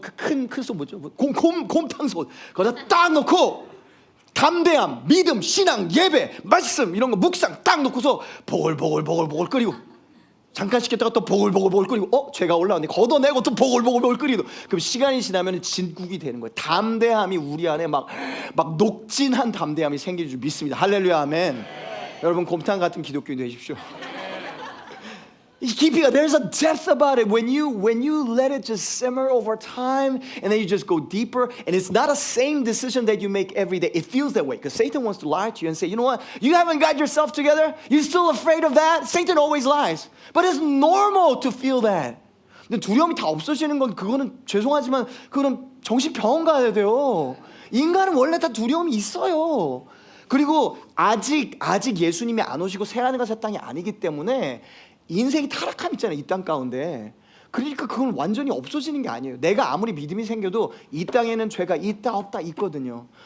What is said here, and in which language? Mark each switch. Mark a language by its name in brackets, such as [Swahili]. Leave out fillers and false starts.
[Korean] 그 큰 소 뭐죠? 곰탕솥 거기다 딱 넣고 담대함, 믿음, 신앙, 예배, 말씀 이런 거 묵상 딱 넣고서 보글보글 끓이고 잠깐 식혔다가 또 보글보글 끓이고 죄가 올라왔네 걷어내고 또 보글보글 끓이고 그럼 시간이 지나면 진국이 되는 거예요. 담대함이 우리 안에 막 녹진한 담대함이 생길 줄 믿습니다. 할렐루야 아멘. 여러분 곰탕 같은 기독교인 되십시오. 깊이가 [English] there's a depth about it when you let it just simmer over time and then you just go deeper and it's not a same decision that you make every day. It feels that way because Satan wants to lie to you and say, you know what, you haven't got yourself together, you're still afraid of that. Satan always lies, but it's normal to feel that. [Korean] 근데 두려움이 다 없어지는 건 그거는 죄송하지만 그거는 정신병원 가야 돼요. 인간은 원래 다 두려움이 있어요. 그리고 아직 예수님이 안 오시고 새 하늘과 새 땅이 아니기 때문에 인생이 타락함 있잖아요, 이 땅 가운데. 그러니까 그건 완전히 없어지는 게 아니에요. 내가 아무리 믿음이 생겨도 이 땅에는 죄가 있다 없다 있거든요.